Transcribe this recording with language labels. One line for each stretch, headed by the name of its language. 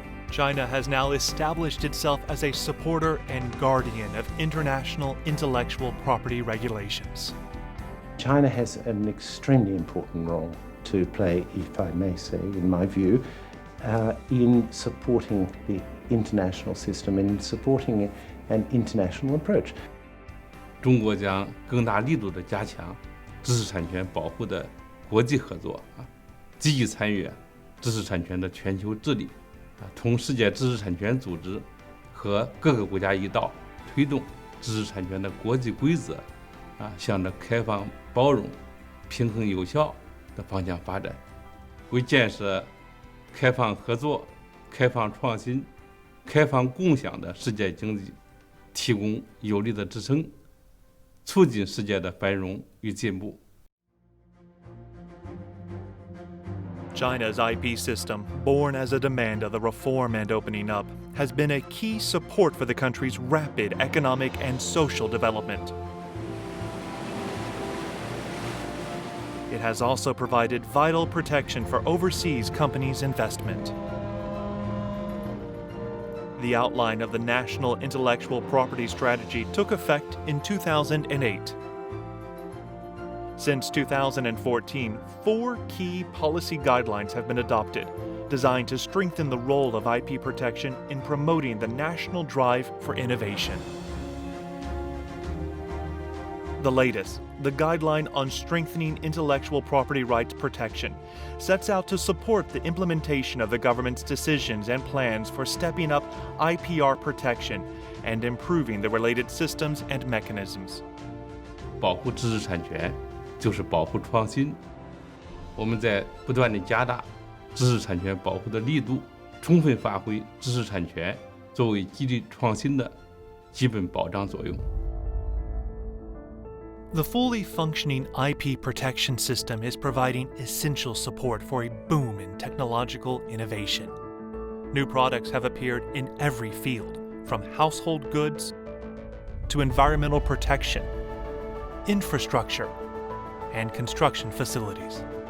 English: China has now established itself as a supporter and guardian of international intellectual property regulations. China has an extremely important role to play, if I may say, in my view, in supporting the international system and supporting an international approach.
Chinese: 中国将更大力度地加强知识产权保护的国际合作积极参与知识产权的全球治理同世界知识产权组织和各个国家一道推动知识产权的国际规则向着开放包容平衡有效的方向发展，为建设开放合作开放创新开放共享的世界经济提供有力的支撑，促进世界的繁荣与进步。
English: China's IP system, born as a demand of the reform and opening up, has been a key support for the country's rapid economic and social development. It has also provided vital protection for overseas companies' investment. The outline of the National Intellectual Property Strategy took effect in 2008. Since 2014, 4 key policy guidelines have been adopted, designed to strengthen the role of IP protection in promoting the national drive for innovation. The latest, the Guideline on Strengthening Intellectual Property Rights Protection, sets out to support the implementation of the government's decisions and plans for stepping up IPR protection and improving the related systems and mechanisms.
Chinese: 保护知识产权就是保护创新，我们在不断地加大知识产权保护的力度，充分发挥知识产权作为激励创新的基本保障作用。
English: The fully functioning IP protection system is providing essential support for a boom in technological innovation. New products have appeared in every field, from household goods to environmental protection, infrastructure, and construction facilities.